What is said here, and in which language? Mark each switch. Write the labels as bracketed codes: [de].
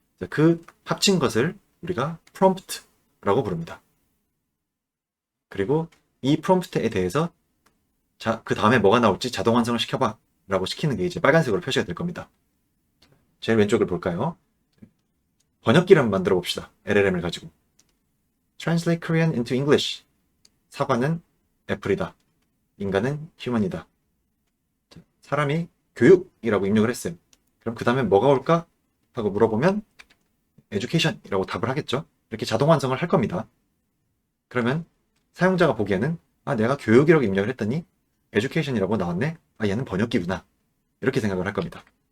[ko] 그 합친 것을 우리가 prompt라고 부릅니다. 그리고 이 프롬프트에 대해서 자, 그 다음에 뭐가 나올지 자동 완성을 시켜봐 라고 시키는 게 이제 빨간색으로 표시가 될 겁니다. 제일 왼쪽을 볼까요? 번역기를 한번 만들어 봅시다. LLM을 가지고. [en] Translate Korean into English. [ko] 사과는 애플이다. 인간은 휴먼이다. 사람이 교육이라고 입력을 했어요. 그럼 그 다음에 뭐가 올까? 하고 물어보면 education이라고 답을 하겠죠. 이렇게 자동 완성을 할 겁니다. 그러면 사용자가 보기에는 아, 내가 교육이라고 입력을 했더니 education이라고 나왔네. 아, 얘는 번역기구나. 이렇게 생각을 할 겁니다.